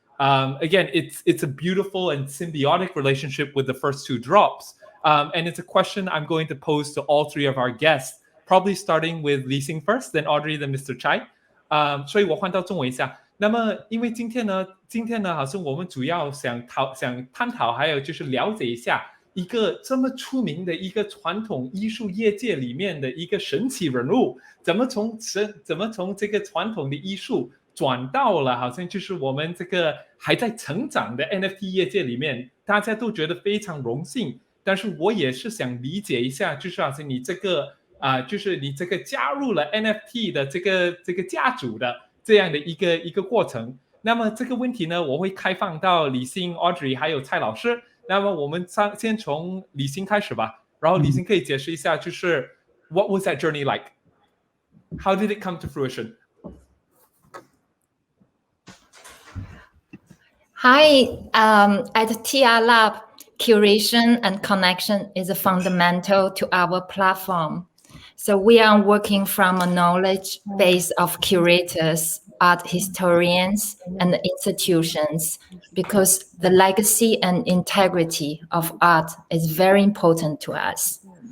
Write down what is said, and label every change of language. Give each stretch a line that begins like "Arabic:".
English: Again, it's a beautiful and symbiotic relationship with the first two drops. And it's a question I'm going to pose to all three of our guests, probably starting with Li Xing first, then Audrey, then Mr.
Chinese: Cai. 所以我换到中文一下。那么因为今天呢好像我们主要想探讨还有就是了解一下一个这么出名的一个传统艺术业界里面的一个神奇人物，怎么从这个传统的艺术转到了好像就是我们这个还在成长的 NFT 业界里面，大家都觉得非常荣幸。但是我也是想理解一下，就是好像你这个就是你这个加入了 NFT 的这个家族的这样的一个过程。那么这个问题呢，我会开放到李欣、Audrey 还有蔡老师。那么我们先从李欣开始吧，然后李欣可以解释一下，就是
English: What was that journey like? How did it come to fruition? Hi, at TR Lab, curation and connection is fundamental to our platform. So we are working from a knowledge base of curators, art historians, and institutions, because the legacy and integrity of art is very important to us.